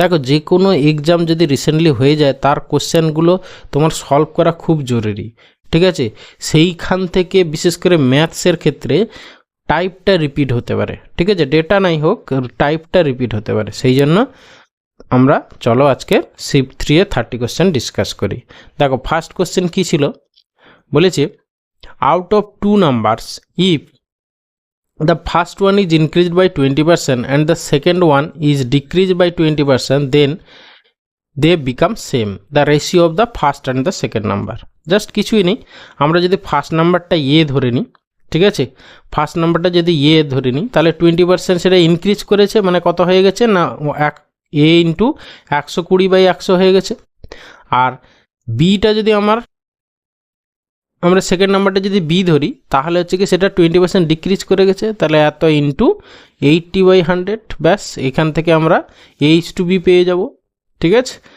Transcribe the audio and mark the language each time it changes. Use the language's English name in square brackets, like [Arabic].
[Bangla] যে কোনো এক্সাম যদি রিসেন্টলি হয়ে যায় তার কোশ্চেনগুলো তোমার সলভ করা খুব জরুরি, ঠিক আছে? সেইখান থেকে বিশেষ করে ম্যাথসের ক্ষেত্রে টাইপটা রিপিট হতে পারে, ঠিক আছে? ডেটা নাই হোক, টাইপটা রিপিট হতে পারে। সেই জন্য আমরা চলো আজকে শিফট 3 এর 30 কোশ্চেন ডিসকাস করি। দেখো ফার্স্ট কোশ্চেন কী ছিল, বলেছে [English] Out of 2 numbers if the first one is increased by 20% and the second one is decreased by 20%, then they become same, the ratio of the first and the second number. [Bangla] Just কিছুই নেই, আমরা যদি first নাম্বারটা ধরে নিই, ঠিক আছে? First নাম্বারটা যদি ধরে নিই তাহলে 20% সেটা ইনক্রিজ করেছে, মানে কত হয়ে গেছে না a ইন্টু 120/100 হয়ে গেছে। আর বিটা যদি আমরা সেকেন্ড নাম্বারটা যদি বি ধরি তাহলে হচ্ছে কি সেটা 20% ডিক্রিজ করে গেছে, তাহলে এত ইন্টু 80/100, ব্যাস এখান থেকে আমরা h/b পেয়ে যাব, ঠিক আছে?